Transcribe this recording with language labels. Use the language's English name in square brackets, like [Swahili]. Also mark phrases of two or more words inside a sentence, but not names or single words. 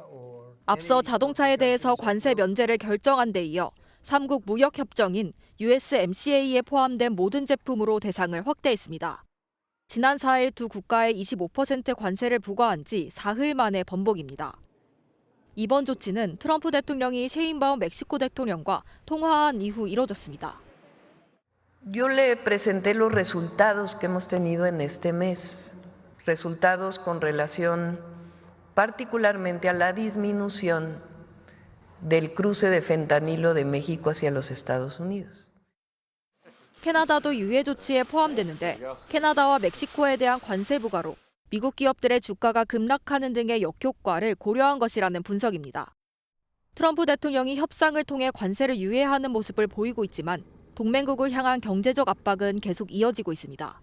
[Korean] 앞서 자동차에 대해서 관세 면제를 결정한 데 이어 3국 무역협정인 USMCA에 포함된 모든 제품으로 대상을 확대했습니다. 지난 4일 두 국가에 25% 관세를 부과한 지 사흘 만의 번복입니다. 이번 조치는 트럼프 대통령이 셰인바움 멕시코 대통령과 통화한 이후 이뤄졌습니다. [Spanish] Yo le presenté los resultados que hemos tenido en este mes, resultados con relación particularmente a la disminución del cruce de fentanilo de México hacia los Estados Unidos. [Korean] 캐나다도 유예 조치에 포함되는데 캐나다와 멕시코에 대한 관세 부과로 미국 기업들의 주가가 급락하는 등의 역효과를 고려한 것이라는 분석입니다. 트럼프 대통령이 협상을 통해 관세를 유예하는 모습을 보이고 있지만 동맹국을 향한 경제적 압박은 계속 이어지고 있습니다.